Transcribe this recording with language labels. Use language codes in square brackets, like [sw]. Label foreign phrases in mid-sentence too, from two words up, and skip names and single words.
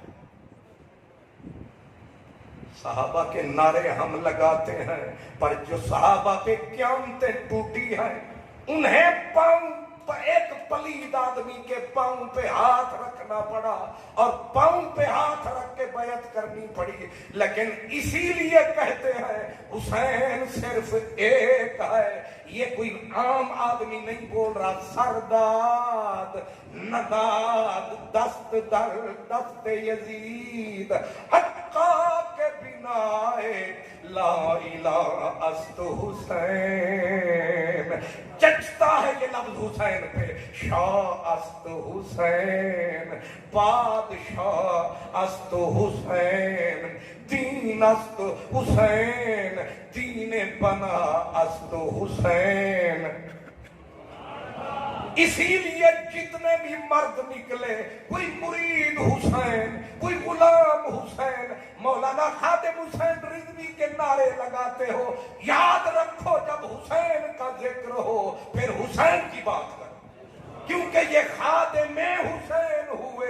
[ur] صحابہ کے نعرے ہم لگاتے ہیں، پر جو صحابہ پہ قیامتیں ٹوٹی ہیں، انہیں پاؤں ایک پلید آدمی کے پاؤں پہ ہاتھ رکھنا پڑا اور پاؤں پہ ہاتھ رکھ کے بیعت کرنی پڑی۔ لیکن اسی لیے کہتے ہیں حسین صرف ایک ہے، یہ کوئی عام آدمی نہیں بول رہا، [fa] سرداد نداد دست در دست یزید حقا کے بنا لا الہ است حسین۔ [ur] جچتا ہے یہ لفظ حسین پہ، [fa] شاہ است حسین، بادشاہ است حسین، دین است حسین، دین بنا است حسین۔ [ur] اسی لیے جتنے بھی مرد نکلے، کوئی مرید حسین، کوئی غلام حسین، مولانا خادم حسین رضوی کے نعرے لگاتے ہو، یاد رکھو جب حسین کا ذکر ہو پھر حسین کی بات کرو، کیونکہ یہ خادم حسین ہوئے۔